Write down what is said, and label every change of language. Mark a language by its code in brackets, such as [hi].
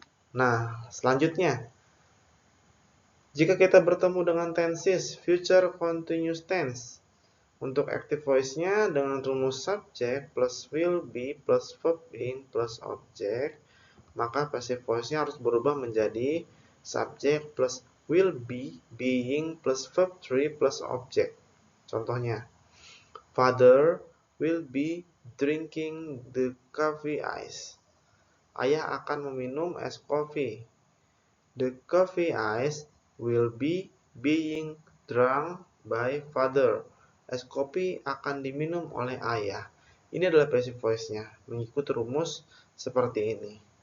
[id] Nah, selanjutnya, jika kita bertemu dengan tenses future continuous tense, untuk active voice-nya dengan rumus subject plus will be plus verb ing plus object, maka passive voice-nya harus berubah menjadi subject plus will be being plus verb 3 plus object. Contohnya, [en] Father will be drinking the coffee ice. [id] Ayah akan meminum es kopi. [en] The coffee ice will be being drunk by father. [id] Es kopi akan diminum oleh ayah. Ini adalah passive voice-nya, mengikuti rumus seperti ini.